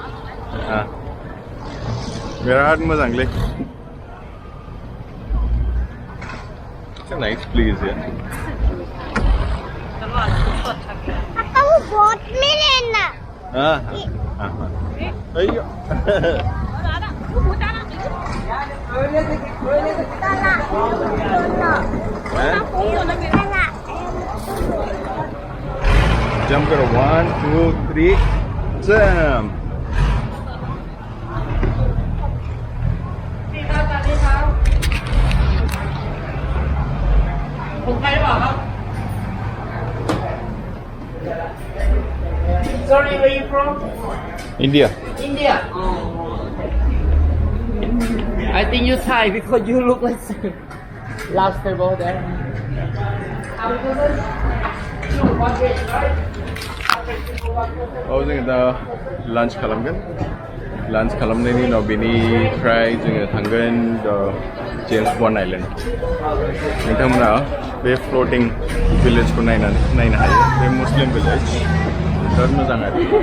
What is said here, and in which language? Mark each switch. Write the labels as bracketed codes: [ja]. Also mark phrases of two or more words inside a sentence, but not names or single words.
[brx] हाँ। बिराद मोजांलै। [en] It's a nice place here. [hi] चलो आज कुछ तो अच्छा किया। पापा वो बोट में लेना। हाँ हाँ हाँ। अयो। Jump करो 1 2 3 jump. [en] Sorry, where you from? India. India. I think you Thai because you look like last table there. [brx] Oh, जों दा lunch खालामगोन। लान्च खालामनायनि उनाव बेनिफ्राय जोङो थांगोन जेम्स बन्ड आइलेण्ड नोंथांमोना बे फ्लटिं भिलेजखौ नायनो हायो बे [en] Muslim village [brx] बिराद मोजां आरो